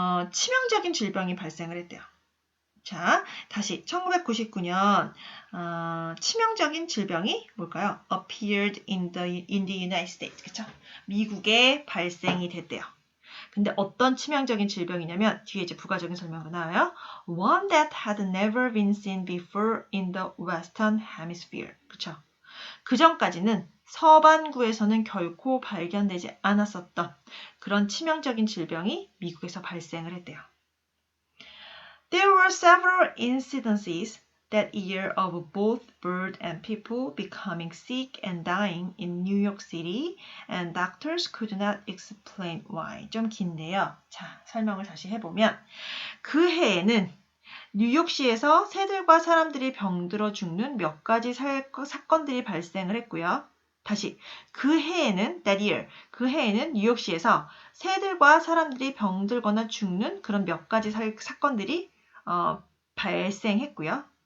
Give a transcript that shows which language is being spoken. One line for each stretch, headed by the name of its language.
Korean: 치명적인 질병이 발생을 했대요. 자, 다시 1999년 치명적인 질병이 뭘까요?
English: appeared in the United States.
Korean: 그쵸? 미국에 발생이 됐대요. 근데 어떤 치명적인 질병이냐면 뒤에 이제 부가적인 설명으로 나와요.
English: One that had never been seen before in the Western Hemisphere.
Korean: 그쵸? 그 전까지는 서반구에서는 결코 발견되지 않았었던 그런 치명적인 질병이 미국에서 발생을 했대요.
English: There were several incidences that year of both bird and people becoming sick and dying in New York City, and doctors could not explain why.
Korean: 좀 긴데요. 자, 설명을 다시 해보면 그 해에는 뉴욕시에서 새들과 사람들이 병들어 죽는 몇 가지 사건들이 발생을 했고요. 다시 그 해에는
English: that year,
Korean: 그 해에는 뉴욕시에서 새들과 사람들이 병들거나 죽는 그런 몇 가지 사건들이 발생했고요.